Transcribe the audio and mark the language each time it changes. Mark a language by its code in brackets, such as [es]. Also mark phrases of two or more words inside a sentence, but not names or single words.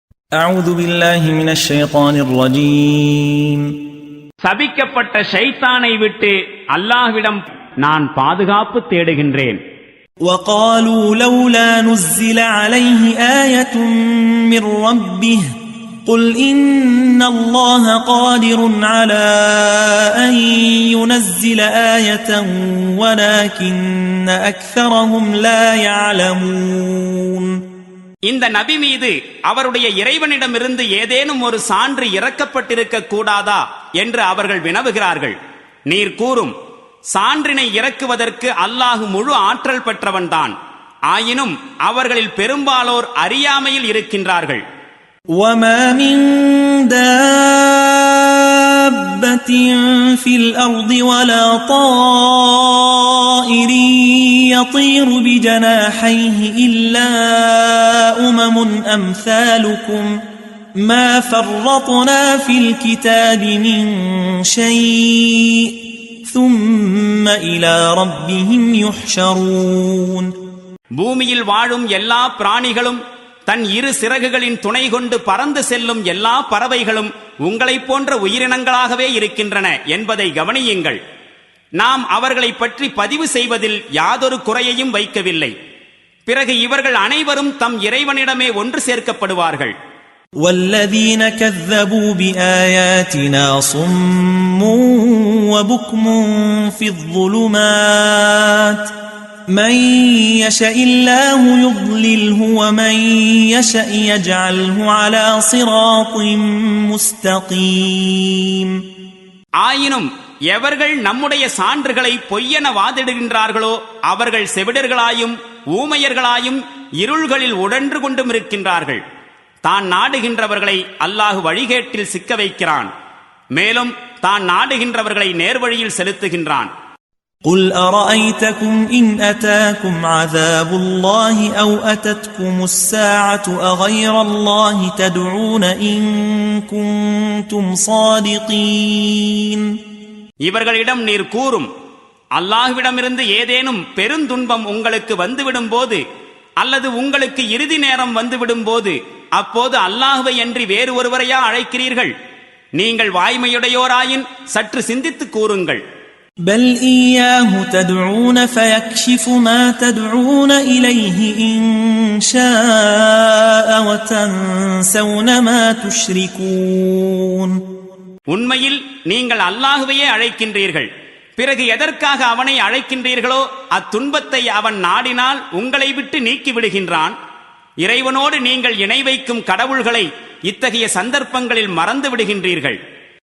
[ar] أعوذ بالله من الشيطان الرجيم [ta] சபிக்கப்பட்ட ஷைத்தானை விட்டு அல்லாஹ்விடம் நான் பாதுகாப்பு தேடுகின்றேன். [ar] وقالوا لولا نزل عليه آية من ربه قل إن الله قادر على أن ينزل آية ولكن أكثرهم لا يعلمون. [ta] இந்த நபி மீது அவருடைய இறைவனிடமிருந்து ஏதேனும் ஒரு சான்று இறக்கப்பட்டிருக்க கூடாதா என்று அவர்கள் வினவுகிறார்கள். நீர் கூறும், சான்றினை இறக்குவதற்கு அல்லாஹ் முழு ஆற்றல் பெற்றவன்தான். ஆயினும் அவர்களில் பெரும்பாலோர் அறியாமையில் இருக்கின்றார்கள். [ar] وَمَا مِن دَابَّةٍ فِي الْأَرْضِ وَلَا طَائِرٍ يَطِيرُ بِجَنَاحَيْهِ إِلَّا أُمَمٌ أَمْثَالُكُمْ مَا فَرَّطْنَا فِي الْكِتَابِ مِن شَيْءٍ ثُمَّ إِلَى رَبِّهِمْ يُحْشَرُونَ. [ta] பூமியில் வாழும் எல்லா பிராணிகளும் தன் இரு சிறகுகளின் துணை கொண்டு பறந்து செல்லும் எல்லா பறவைகளும் உங்களைப் போன்ற உயிரினங்களாகவே இருக்கின்றன என்பதை கவனியுங்கள். நாம் அவர்களை பற்றி பதிவு செய்வதில் யாதொரு குறையையும் வைக்கவில்லை. பிறகு இவர்கள் அனைவரும் தம் இறைவனிடமே ஒன்று சேர்க்கப்படுவார்கள். [ar] وَالَّذِينَ كَذَّبُوا بِآيَاتِنَا صُمٌّ وَبُكْمٌ فِي الظُّلُمَاتِ مَن يَشَإِ اللَّهُ يُضْلِلْهُ وَمَن يَشَأْ يَجْعَلْهُ عَلَى صِرَاطٍ مُسْتَقِيمٍ. [ta] ஆயினும் எவர்கள் நம்முடைய சான்றுகளை பொய்யென வாதிடுகின்றார்களோ அவர்கள் செவிடர்களாயும் ஊமையர்களாயும் இருள்களில் உடன்று கொண்டும் இருக்கின்றார்கள். தான் நாடுகின்றவர்களை அல்லாஹ் வழிகேட்டில் சிக்க வைக்கிறான். மேலும் தான் நாடுகின்றவர்களை நேர்வழியில் செலுத்துகின்றான். [ar] قُلْ أَرَأَيْتَكُمْ إِنْ أَتَاكُمْ عَذَابُ اللَّهِ أَوْ أَتَتْكُمُ السَّاعَةُ أَغَيْرَ اللَّهِ تَدْعُونَ إِن كُنتُمْ صَادِقِينَ. [ta] இவர்களிடம் நீர் கூறும், அல்லாஹ்விடமிருந்து ஏதேனும் பெருந்துன்பம் உங்களுக்கு வந்துவிடும் போது அல்லது உங்களுக்கு இறுதி நேரம் வந்துவிடும் போது அப்போது அல்லாஹ்வை அன்றி வேறு ஒருவரையா அழைக்கிறீர்கள்? நீங்கள் வாய்மையுடையோராயின் சற்று சிந்தித்து கூறுங்கள். [ar] بل إياه تدعون فيكشف ما تدعون إليه إن شاء وتنسون ما تشركون. [ta] உண்மையில் நீங்கள் அல்லாஹ்வையே அழைக்கின்றீர்கள். பிறகு எதற்காக அவனை அழைக்கின்றீர்களோ அத்துன்பத்தை அவன் நாடினால் உங்களை விட்டு நீக்கி விடுகின்றான். இறைவனோடு நீங்கள் இணை வைக்கும் கடவுள்களை இத்தகைய சந்தர்ப்பங்களில் மறந்து விடுகின்றீர்கள்.